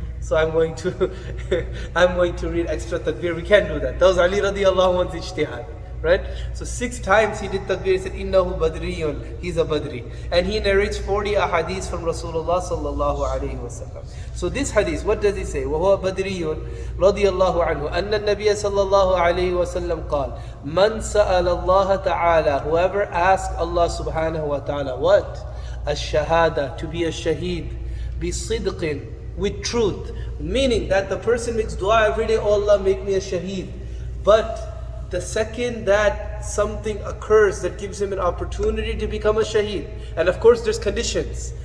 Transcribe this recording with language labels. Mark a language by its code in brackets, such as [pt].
[en] so I'm going to I'm going to read extra takbir. We can't do that. That was Ali radiallahu anhu's ijtihad. Right? So 6 times he did takbir. He said, [ar] Innahu Badriyun. [en] He's a Badri. And he narrates 40 ahadith from Rasulullah sallallahu alayhi wa sallam. So this hadith, what does he say? [ar] وَهُوَ بَدْرِيٌّ رَضِيَ اللَّهُ عَنْهُ أَنَّ النَّبِيَّ صلى الله عليه وسلم قال مَنْ سَأَلَ اللَّهَ تَعَالَى [en] Whoever asked Allah subhanahu wa ta'ala, what? [ar] الشهادة, [en] to be a shaheed, [ar] بِصِدْقٍ, [en] with truth. Meaning that the person makes dua every day, oh Allah, make me a shaheed. But the second that something occurs that gives him an opportunity to become a shaheed, and of course there's conditions.